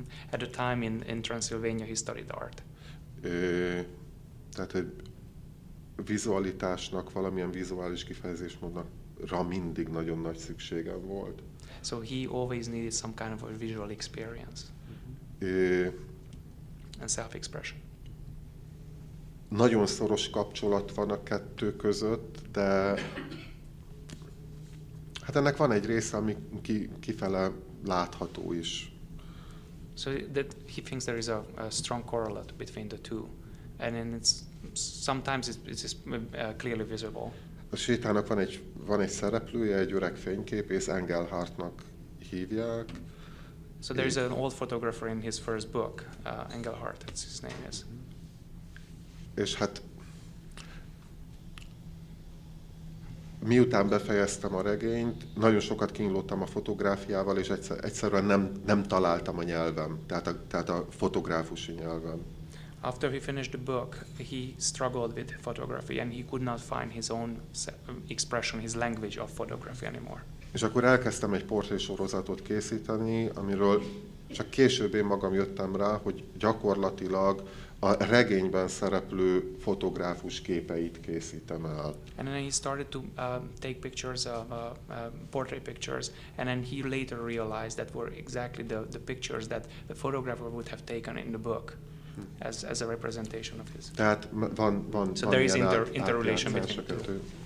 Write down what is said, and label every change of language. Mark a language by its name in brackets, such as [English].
[English] At the time in Transylvania he studied art. [Hungarian] Tehát egy vizualitásnak, valamilyen vizuális kifejezésmódra mindig nagyon nagy szükségem volt. [English] So he always needed some kind of a visual experience and self-expression. [Hungarian] Nagyon szoros kapcsolat van a kettő között, de hát ennek van egy része, ami kifele látható is. [English] So that he thinks there is a strong correlate between the two, and then sometimes it's clearly visible. [Hungarian] A sétának van egy szereplője, egy öreg fényképész, Engelhartnak hívják. [English] So there is an old photographer in his first book, Engelhart, that's his name is. [Hungarian] És hát miután befejeztem a regényt, nagyon sokat kínlottam a fotográfiával, és egyszerűen nem találtam a nyelvem, tehát a fotográfusi nyelvem. [English] After he finished the book, he struggled with photography and he could not find his own expression, his language of photography anymore. [Hungarian] És akkor elkezdtem egy portrésorozatot készíteni, amiről csak később én magam jöttem rá, hogy gyakorlatilag a regényben szereplő fotográfus képeit készítem el. [English] And then he started to take pictures of portrait pictures, and then he later realized that were exactly the pictures that the photographer would have taken in the book as a representation of his. [Hungarian] Tehát van [English] So there is [Hungarian] ilyen [English] interrelation [Hungarian] átjátszás [English] between the two.